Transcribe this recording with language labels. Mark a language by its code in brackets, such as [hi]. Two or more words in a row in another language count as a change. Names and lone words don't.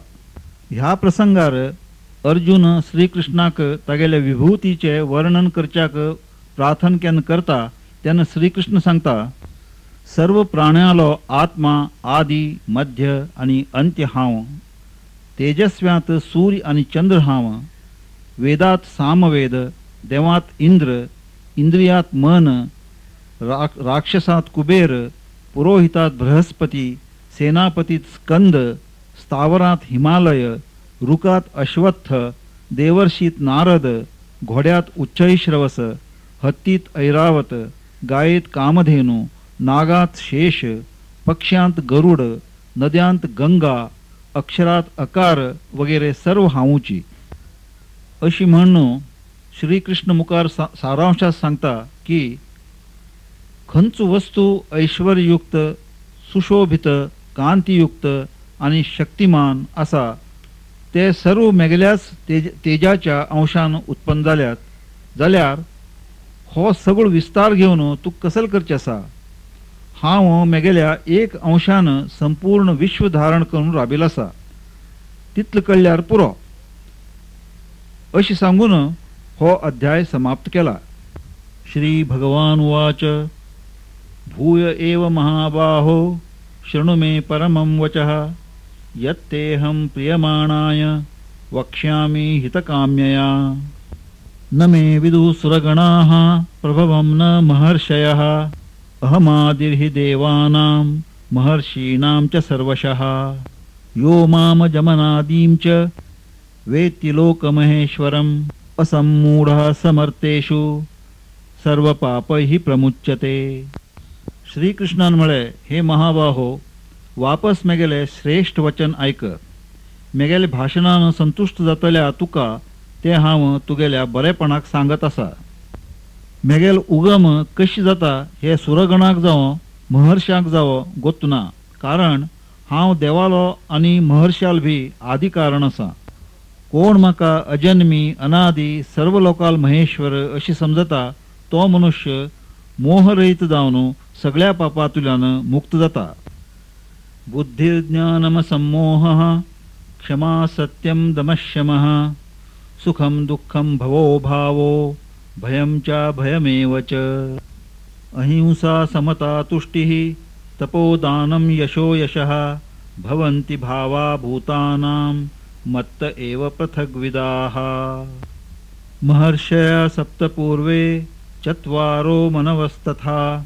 [kok] ह्या प्रसंगार अर्जुन श्रीकृष्णाक तागेल्या विभूतीचे वर्णन करच्याक प्रार्थना करता तेन्ना श्रीकृष्ण सांगता, सर्व प्राण्यालो आत्मा आदि मध्य आणि अंत्य हांव, तेजस्व्यात सूर्य आणि चंद्र हांव, वेदात सामवेद, देवात इंद्र, इंद्रियात मन, राक्षसात कुबेर, पुरोहितात बृहस्पती, सेनापतीत स्कंद, स्थावरात हिमालय, रुकात अश्वत्थ, देवर्षीत नारद, घोड्यात उच्चैश्रवस, हत्तीत ऐरावत, गायेत कामधेनु, नागात शेष, पक्ष्यांत गरुड, नद्यांत गंगा, अक्षरात अकार वगैरे सर्व हांवची अशी म्हणून श्रीकृष्ण मुखार सारांशात सांगता की खंच वस्तू ऐश्वर्ययुक्त, सुशोभित, कांतियुक्त आणि शक्तिमान असा ते सर्व मेगल्याच तेजाच्या अंशान उत्पन्न जाल्यार हो सगळो विस्तार घेवन तू कसल करचे असा। हांव मेगेल्या एक अंशान संपूर्ण विश्व धारण करून राबिल असा, तितल कळल्यार पुरो अशी सांगून हो अध्याय समाप्त केला। [sa] श्री भगवान उवाच भूय एव महाबाहो शृणु मे परमं वचः यत्तेऽहं प्रियमाणाय वक्ष्यामि हितकाम्यया न मे विदुः सुरगणाः प्रभवं न महर्षयः अहमादिर्हि देवानां महर्षीणां च सर्वशः यो माम जमनादीं च वेत्ति लोकमहेश्वरम् असम्मूढः समर्थेषु सर्वपापैः प्रमुच्यते। [kok] श्रीकृष्णान म्हळे, हे महाबाहो, वापस मेगेले श्रेष्ठ वचन ऐक। मेगेले भाषणान संतुष्ट जातल्या तुका ते हांव तुगेल्या बरेपणाक सांगत असा। मेगेल उगम कशी जाता हे सुरगणाक जावं महर्षाक जावं गोत ना, कारण हांव देवालो आणि महर्षाल भी आदि कारण असा। कोण म्हाका अजन्मी अनादि सर्व लोकाल महेश्वर अशी समजता तो मनुष्य मोहरहित जावन सगळ्या पापातुल्यान मुक्त जाता। [sa] बुद्धिर्ज्ञानम सम्मोहः क्षमा सत्यम दमशमः सुखम दुःखम भवो भावो भयं च भयमेव च अहिंसा समता तुष्टिः तपोदानं यशो यशः भवन्ति भावा भूतानां मत्त एव पृथग्विदाः महर्षयः सप्तपूर्वे चत्वारो मनवस्तथा